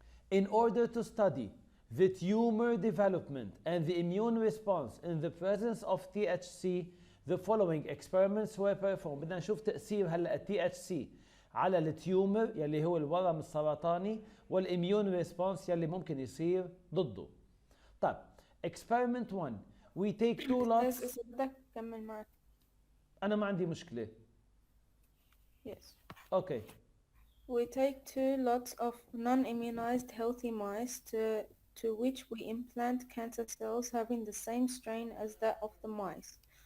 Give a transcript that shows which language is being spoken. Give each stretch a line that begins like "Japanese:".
English: In order to study the tumor development and the immune response in the presence of THC, the following experiments were performed.
Arabic: بدنا نشوف تأثير هلا THC على التيومر يلي هو الورم السرطاني والإميون ريسبونس يلي ممكن يصير ضده. طيب
English: experiment 1 we take two lots.
Arabic: بدك كمل معك. أنا ما عندي مشكلة.
English: Yes. Okay. We take 2 lots of non-immunized healthy mice to which we implant cancer cells having the same strain as that of the mice.